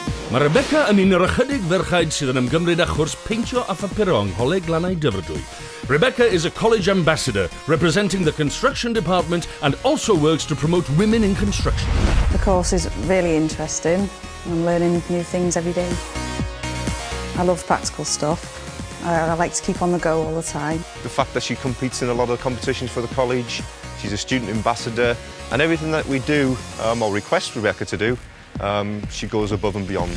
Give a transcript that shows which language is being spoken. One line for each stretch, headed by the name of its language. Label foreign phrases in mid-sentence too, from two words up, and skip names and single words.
Welsh: Mae Rebecca yn un o'r ychydig ferchaid sydd yn ymgymryd â chwrs peintio a phapuro yng Coleg Glannau Dyfrdwy.
English: Rebecca is a college ambassador, representing the construction department and also works to promote women in construction. The course is really interesting. I'm learning new things every day. I love practical stuff. I like to keep on the go all the time. The fact that she competes in a lot of competitions for the college, she's a student ambassador, and everything that we do or request Rebecca to do, she goes above and beyond.